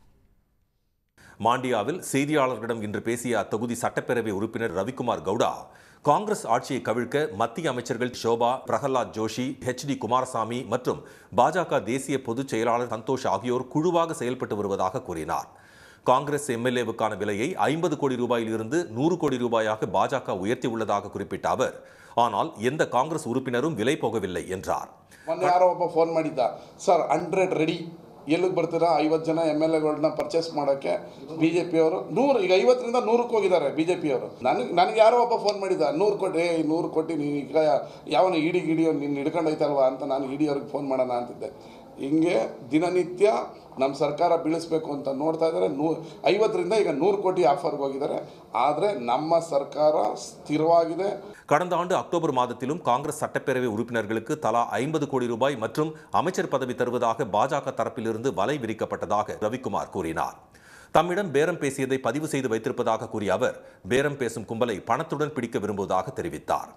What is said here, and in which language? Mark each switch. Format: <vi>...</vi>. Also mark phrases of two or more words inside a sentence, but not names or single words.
<ta>மாண்டியாவில் செய்தியாளர்களிடம் இன்று பேசிய அத்தொகுதி சட்டப்பேரவை உறுப்பினர் ரவிக்குமார் கவுடா, காங்கிரஸ் ஆட்சியை கவிழ்க்க மத்திய அமைச்சர்கள் ஷோபா, பிரகலாத் ஜோஷி, HD குமாரசாமி மற்றும் பாஜக தேசிய பொதுச் செயலாளர் சந்தோஷ் ஆகியோர் குழுவாக செயல்பட்டு வருவதாக கூறினார். காங்கிரஸ் எம்எல்ஏவுக்கான விலையை 50 கோடி ரூபாயில் இருந்து 100 கோடி ரூபாயாக பாஜக உயர்த்தியுள்ளதாக குறிப்பிட்ட அவர், ஆனால் எந்த காங்கிரஸ் உறுப்பினரும் விலை போகவில்லை என்றார்.</ta> <kn>ಯಾರೋ ಒಬ್ಬ ಫೋನ್ ಮಾಡಿದ್ದ, ಸರ್ 100 ರೆಡಿ, ಎಲ್ಲಿಗೆ ಬರ್ತೀರಾ? 50 ಜನ ಎಮ್ಎಲ್ಎಗಳನ್ನ ಪರ್ಚೇಸ್ ಮಾಡೋಕ್ಕೆ BJP ಅವರು 100, ಈಗ 50ರಿಂದ 100ಕ್ಕೆ ಹೋಗಿದ್ದಾರೆ BJP ಅವರು. ನನಗೆ ಯಾರೋ ಒಬ್ಬ ಫೋನ್ ಮಾಡಿದ್ದ, 100 ಕೋಟಿ ನೀನು ಈಗ ಯಾವನ ಇಡಿಯೋ ನೀನು ಹಿಡ್ಕೊಂಡು ಹೋಯ್ತಲ್ವಾ ಅಂತ ನಾನು ಅವ್ರಿಗೆ ಫೋನ್ ಮಾಡೋಣ ಅಂತಿದ್ದೆ. ಹಿಂಗೆ ದಿನನಿತ್ಯ ನಮ್ಮ ಸರ್ಕಾರ ಬೀಳಿಸಬೇಕು ಅಂತ ನೋಡ್ತಾ ಇದ್ದಾರೆ. 50ರಿಂದ ಈಗ 100 ಕೋಟಿ ಆಫರ್ಗೆ ಹೋಗಿದ್ದಾರೆ. ಆದರೆ ನಮ್ಮ ಸರ್ಕಾರ ಸ್ಥಿರವಾಗಿದೆ.</kn> <ta>கடந்த ஆண்டு அக்டோபர் மாதத்திலும் காங்கிரஸ் சட்டப்பேரவை உறுப்பினர்களுக்கு தலா 50 கோடி ரூபாய் மற்றும் அமைச்சர் பதவி தருவதாக பாஜக தரப்பிலிருந்து வலை விரிக்கப்பட்டதாக ரவிக்குமார் கூறினார். தம்மிடம் பேரம் பேசியதை பதிவு செய்து வைத்திருப்பதாக கூறிய அவர், பேரம் பேசும் கும்பலை பணத்துடன் பிடிக்க விரும்புவதாக தெரிவித்தார்.</ta>